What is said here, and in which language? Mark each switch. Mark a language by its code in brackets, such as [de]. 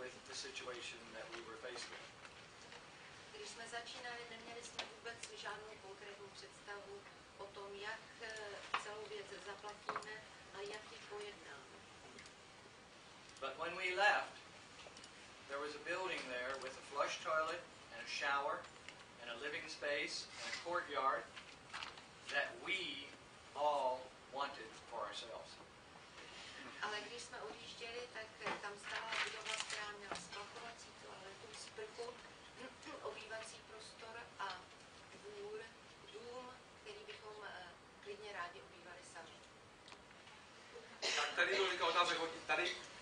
[en] situation that we were faced with. [cs] Když jsme začínali, neměli jsme vůbec žádnou konkrétní představu o tom, jak celou věc zaplatíme a jak ji pojednáme. [en] But when we left, there was a building there with a flush toilet and a shower and a living space and a courtyard that we all wanted for ourselves. [cs] Ale když jsme odjížděli, tak tam stála budova, která měla splachovací toaletu, sprchu, obývací prostor a dvůr, dům, který bychom klidně rádi obývali sami. Tak tady je velká otázka, tady.